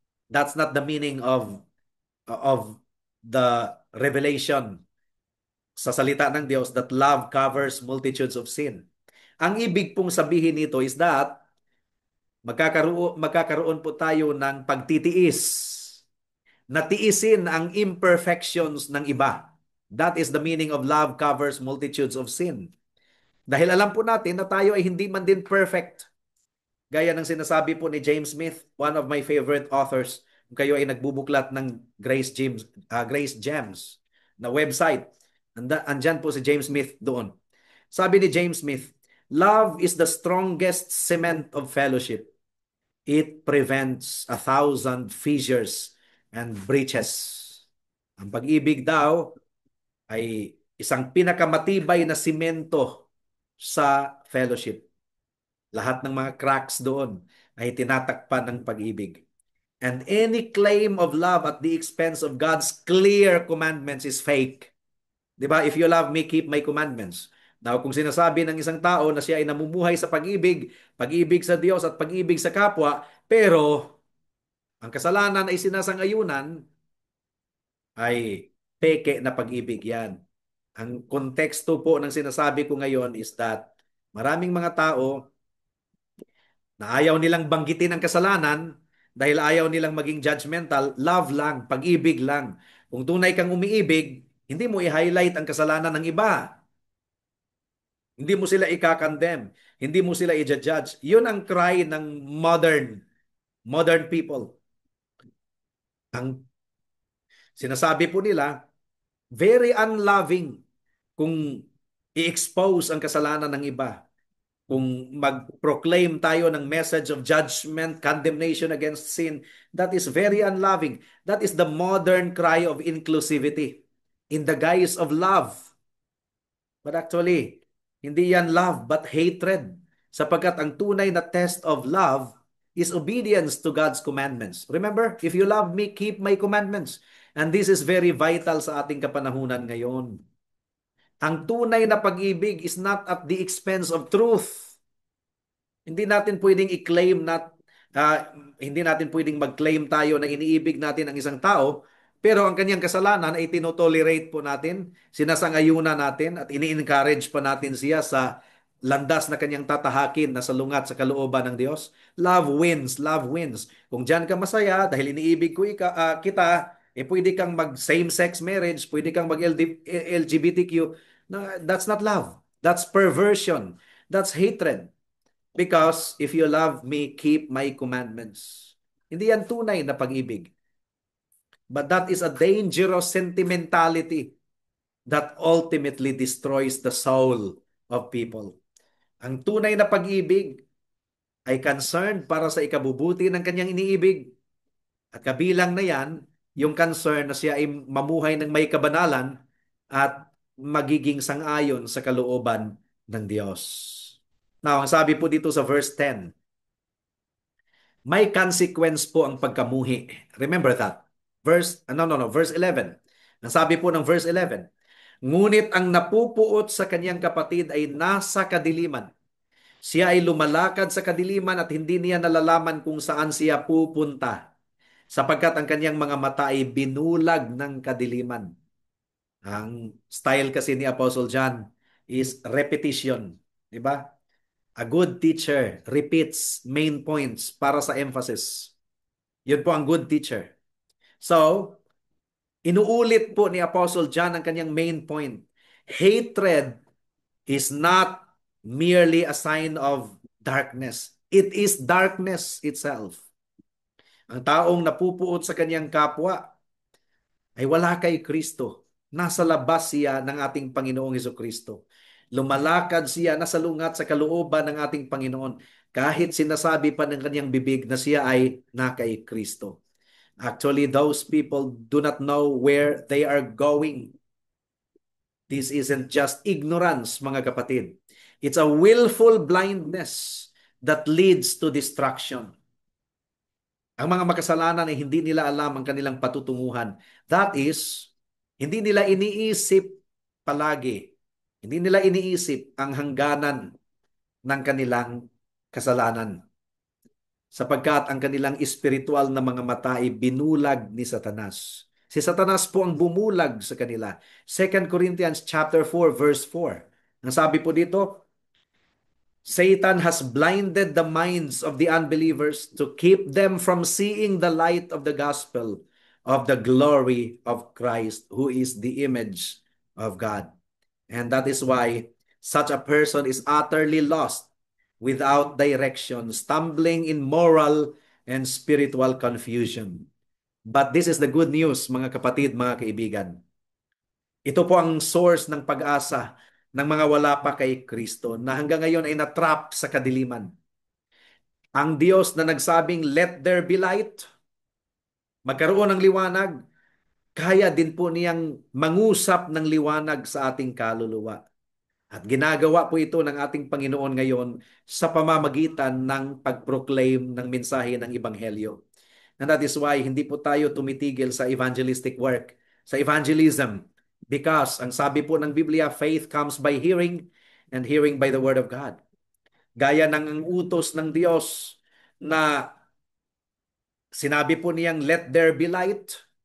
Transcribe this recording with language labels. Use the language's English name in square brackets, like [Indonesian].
[English] That's not the meaning of the revelation [Filipino] sa salita ng Diyos [English] that love covers multitudes of sin. [Filipino] Ang ibig pong sabihin nito [English] is that [Filipino] magkakaroon po tayo ng pagtitiis, natiisin ang imperfections ng iba. [English] That is the meaning of love covers multitudes of sin. [Filipino] Dahil alam po natin na tayo ay hindi man din perfect. Gaya ng sinasabi po ni James Smith, [English] one of my favorite authors, [Filipino] kung kayo ay nagbubuklat ng Grace Gems na website, andyan po si James Smith doon. Sabi ni [English] James Smith, love is the strongest cement of fellowship. It prevents 1,000 fissures and breaches. [Filipino] Ang pag-ibig daw ay isang pinakamatibay na simento sa fellowship. Lahat ng mga cracks doon ay tinatakpan ng pag-ibig. [English] And any claim of love at the expense of God's clear commandments is fake. [Filipino] 'Di ba? [English] If you love me, keep my commandments. [Filipino] Now, kung sinasabi ng isang tao na siya ay namumuhay sa pag-ibig, pag-ibig sa Diyos at pag-ibig sa kapwa, pero ang kasalanan ay sinasangayunan, ay peke na pag-ibig yan. Ang konteksto po ng sinasabi ko ngayon is that maraming mga tao na ayaw nilang banggitin ang kasalanan dahil ayaw nilang maging judgmental, love lang, pag-ibig lang. Kung tunay kang umiibig, hindi mo i-highlight ang kasalanan ng iba. Hindi mo sila ikakandem. Hindi mo sila i-judge. Yun ang [English] cry [Filipino] ng [English] modern people. [Filipino] Ang sinasabi po nila, very unloving kung i-expose ang kasalanan ng iba. Kung mag-proclaim tayo ng [English] message of judgment, condemnation against sin, that is very unloving. That is the modern cry of inclusivity in the guise of love. But actually, [Filipino] hindi yan [English] love but hatred. [Filipino] Sapagkat ang tunay na [English] test of love is obedience to God's commandments. Remember, if you love me, keep my commandments. And this is very vital [Filipino] sa ating kapanahunan ngayon. Ang tunay na pag-ibig [English] is not at the expense of truth. [Filipino] Hindi natin pwedeng i-claim ah, hindi natin pwedeng mag-claim tayo na iniibig natin ang isang tao, pero ang kanyang kasalanan ay tinotolerate po natin, sinasangayunan natin at ini-encourage pa natin siya sa landas na kanyang tatahakin na salungat sa kalooban ng Diyos. [English] Love wins, love wins. [Filipino] Kung diyan ka masaya dahil iniibig ko kita, pwede kang mag same-sex marriage, pwede kang mag LGBTQ. [English] No, that's not love. That's perversion. That's hatred. Because if you love me, keep my commandments. [Filipino] Hindi yan tunay na pag-ibig. [English] But that is a dangerous sentimentality that ultimately destroys the soul of people. [Filipino] Ang tunay na pag-ibig ay concerned para sa ikabubuti ng kanyang iniibig. At kabilang na yan, yung concern na siya ay mamuhay ng may kabanalan at magiging sangayon sa kalooban ng Diyos. Now, ang sabi po dito sa verse 10, may consequence po ang pagkamuhi. [English] Remember that. [Filipino] Verse 11. Ang sabi po ng verse 11, ngunit ang napupuot sa kanyang kapatid ay nasa kadiliman. Siya ay lumalakad sa kadiliman at hindi niya nalalaman kung saan siya pupunta, sapagkat ang kanyang mga mata ay binulag ng kadiliman. Ang style kasi ni Apostle John is repetition. Di ba? A good teacher repeats main points para sa emphasis. Yun po ang good teacher. So, inuulit po ni Apostle John ang kanyang main point. [English] Hatred is not merely a sign of darkness. It is darkness itself. [Filipino] Ang taong napupuot sa kanyang kapwa ay wala kay Kristo. Nasa labas siya ng ating Panginoong Hesukristo. Lumalakad siya, nasalungat sa kalooban ng ating Panginoon kahit sinasabi pa ng kanyang bibig na siya ay na kay Kristo. [English] Actually, those people do not know where they are going. This isn't just ignorance, [Filipino] mga kapatid. [English] It's a willful blindness that leads to destruction. [Filipino] Ang mga makasalanan ay hindi nila alam ang kanilang patutunguhan. That is, hindi nila iniisip palagi. Hindi nila iniisip ang hangganan ng kanilang kasalanan. Sapagkat ang kanilang espiritual na mga mata ay binulag ni Satanas. Si Satanas po ang bumulag sa kanila. [English] 2 Corinthians chapter 4 verse 4. [Filipino] Ang sabi po dito, [English] Satan has blinded the minds of the unbelievers to keep them from seeing the light of the gospel of the glory of Christ, who is the image of God. And that is why such a person is utterly lost, without direction, stumbling in moral and spiritual confusion. But this is the good news, [Filipino] mga kapatid, mga kaibigan. Ito po ang source ng pag-asa ng mga wala pa kay Kristo na hanggang ngayon ay natrap sa kadiliman. Ang Diyos na nagsabing, [English] let there be light, [Filipino] magkaroon ng liwanag, kaya din po niyang mangusap ng liwanag sa ating kaluluwa. At ginagawa po ito ng ating Panginoon ngayon sa pamamagitan ng pag-proclaim ng mensahe ng Ebanghelyo. [English] And that is why [Filipino] hindi po tayo tumitigil sa [English] evangelistic work, sa evangelism. Because [Filipino] ang sabi po ng Biblia, [English] faith comes by hearing and hearing by the Word of God. [Filipino] Gaya ng ang utos ng Diyos na sinabi po niyang, [English] let there be light.